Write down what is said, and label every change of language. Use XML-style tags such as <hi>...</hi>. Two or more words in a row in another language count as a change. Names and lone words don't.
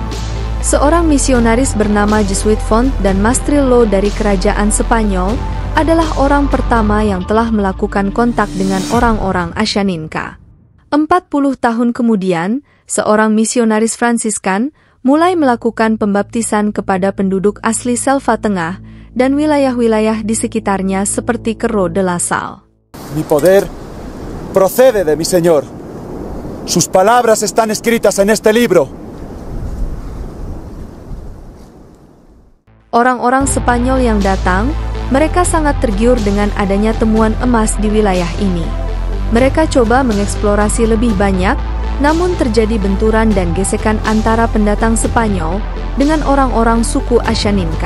<id>Seorang misionaris bernama Jesuit Font dan Mastrillo dari kerajaan Spanyol adalah orang pertama yang telah melakukan kontak dengan orang-orang Ashaninka. 40 tahun kemudian, seorang misionaris Fransiskan mulai melakukan pembaptisan kepada penduduk asli Selva Tengah dan wilayah-wilayah di sekitarnya seperti Cerro de la Sal.</id> <es>Mi poder procede de mi Señor. Sus palabras están escritas en este libro.</es> <id>Orang-orang Spanyol yang datang, mereka sangat tergiur dengan adanya temuan emas di wilayah ini. Mereka coba mengeksplorasi lebih banyak, namun terjadi benturan dan gesekan antara pendatang Spanyol dengan orang-orang suku Ashaninka.</id>